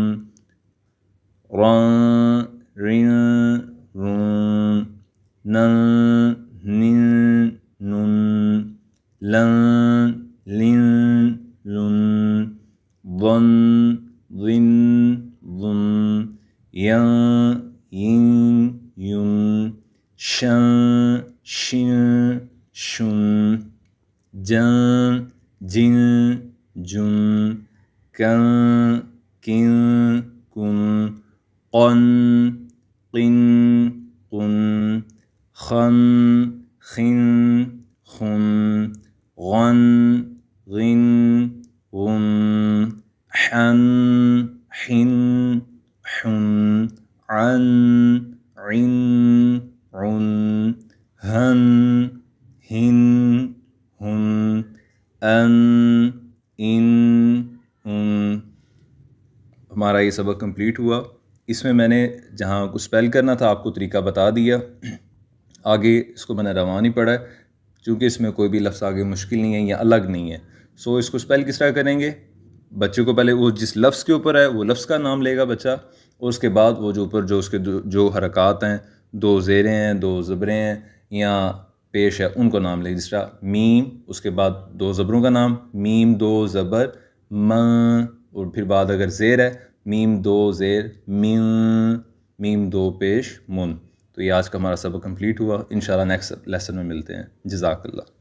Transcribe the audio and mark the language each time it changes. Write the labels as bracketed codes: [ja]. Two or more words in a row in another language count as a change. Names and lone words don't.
[ar] رن رن رن، نن نن نن، لن لن لن، ظن ظن ظن، ین ین ین، شن شن شن، جن جن جن، کن کن کن، قن قن قن، خن خن خن، غن غن غن، حن حن حن، عن عن عن، ہن ہن ہن، ان ان ان۔ [ur] ہمارا یہ سبق کمپلیٹ ہوا۔ اس میں نے جہاں کو اسپیل کرنا تھا آپ کو طریقہ بتا دیا، آگے اس کو میں نے روان ہی پڑھا ہے، چونکہ اس میں کوئی بھی لفظ آگے مشکل نہیں ہے یا الگ نہیں ہے۔ سو اس کو اسپیل کس طرح کریں گے؟ بچے کو پہلے وہ جس لفظ کے اوپر ہے وہ لفظ کا نام لے گا بچہ، اور اس کے بعد وہ جو اوپر جو اس کے جو حرکات ہیں، دو زیریں ہیں، دو زبریں ہیں یا پیش ہے، ان کو نام لے گا۔ جس طرح میم، اس کے بعد دو زبروں کا نام، میم دو زبر م، اور پھر بعد اگر زیر ہے میم دو زیر من، میم دو پیش من۔ تو یہ آج کا ہمارا سبق کمپلیٹ ہوا۔ انشاءاللہ [en] next lesson [ur] میں ملتے ہیں۔ [ar] جزاک اللہ۔